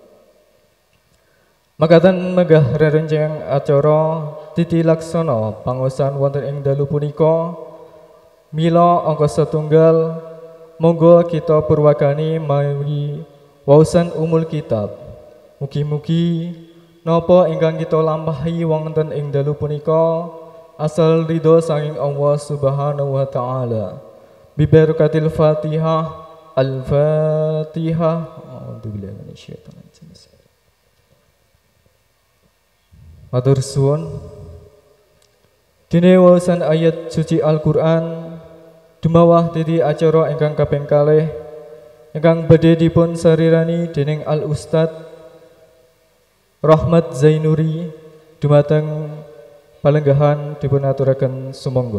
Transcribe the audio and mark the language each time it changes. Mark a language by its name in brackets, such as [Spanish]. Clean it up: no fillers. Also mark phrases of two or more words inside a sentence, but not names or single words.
[Javanese] Makaten megah rerenceng acara titi laksana pangaosan wonten ing dalu punika mila angka setunggal monggo kita purwakani mawi wausan umul kitab. Mugi-mugi napa ingkang kita lampahi wonten ing dalu punika asal ridho saking Allah [Arabic] سبحانه وتعالى. ببركة الفاتحة. Al-Fatihah. أعوذ بالله من الشيطان الرجيم. [Javanese] Matur suwun. Dene waosan ayat suci Al-Qur'an dumawah titi acara ingkang kaping kalih ingkang badhe dipun sarirani dening Al Ustad Rahmat Zainuri dumateng palenggahan dipun aturaken sumangga.